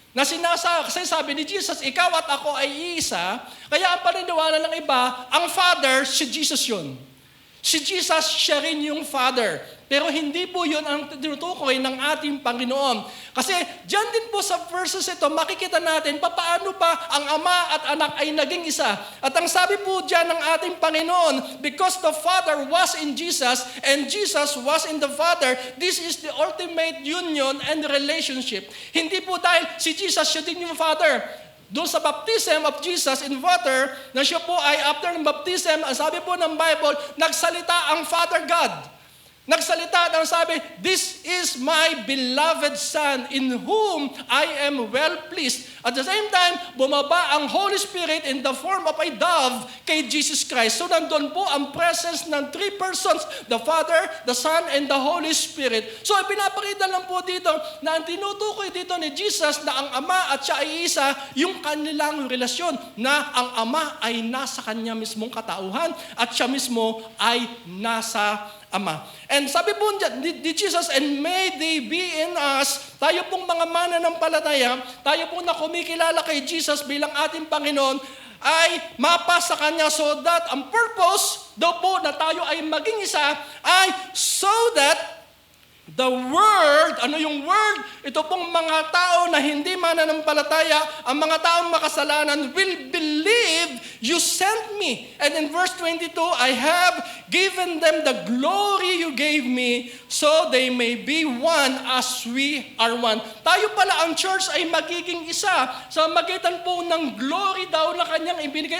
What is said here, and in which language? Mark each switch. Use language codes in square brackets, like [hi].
[tl] Na kasi sabi ni Jesus, ikaw at ako ay iisa, kaya ang paniniwala ng iba, ang Father, si Jesus yun. Si Jesus, siya rin yung Father. Pero hindi po yun ang tinutukoy ng ating Panginoon. Kasi dyan din po sa verses ito, makikita natin paano ba ang Ama at Anak ay naging isa. At ang sabi po dyan ng ating Panginoon, [en] because the Father was in Jesus and Jesus was in the Father, this is the ultimate union and relationship. [tl] Hindi po dahil si Jesus, siya din yung Father. Doon sa [en] baptism of Jesus in water, [tl] na siya po ay after ng baptism, ang sabi po ng Bible, nagsalita ang Father God. Nagsalita at ang sabi, [en] this is my beloved Son in whom I am well pleased. At the same time, [tl] bumaba ang [en] Holy Spirit in the form of a dove kay Jesus Christ. [tl] So nandun po ang [en] presence ng three persons, the Father, the Son, and the Holy Spirit. [tl] So pinapakita lang po dito na ang tinutukoy dito ni Jesus na ang Ama at siya ay isa, yung kanilang relasyon na ang Ama ay nasa kanya mismong katauhan at siya mismo ay nasa Ama. And sabi po ni Jesus, [en] and may they be in us, [tl] tayo pong mga mananampalataya, tayo pong na kumikilala kay Jesus bilang ating Panginoon, ay mapasa Kanya so that ang purpose daw po na tayo ay maging isa ay [en] so that the world, [tl] ano yung world? Ito pong mga tao na hindi mananampalataya, ang mga taong makasalanan [en] will believe you sent me. And in verse 22, I have given them the glory you gave me so they may be one as we are one. [tl] Tayo pala ang church ay magiging isa sa magitan po ng glory daw na Kanyang ibinigay.